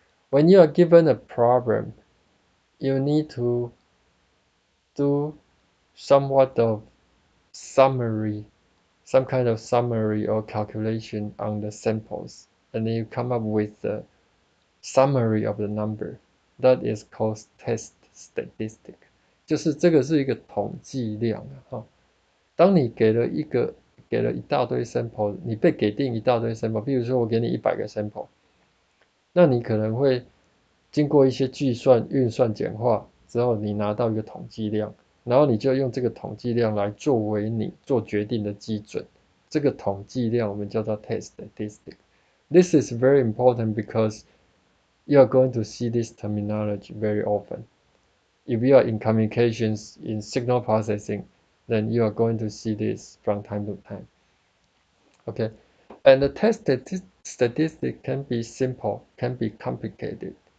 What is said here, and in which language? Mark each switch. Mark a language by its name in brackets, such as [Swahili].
[English] When you are given a problem, you need to do somewhat of summary, some kind of summary or calculation on the samples, and then you come up with the summary of the number. That is called test statistic. [Chinese] 就是这个是一个统计量啊，哈。当你给了一大堆 sample，你被给定一大堆 sample，比如说我给你100个 sample，那你可能会经过一些计算、运算、简化之后，你拿到一个统计量，然后你就用这个统计量来作为你做决定的基准。这个统计量我们叫做 test statistic. [English] This is very important because you are going to see this terminology very often. If you are in communications, in signal processing, then you are going to see this from time to time. Okay, and the test statistic can be simple, can be complicated.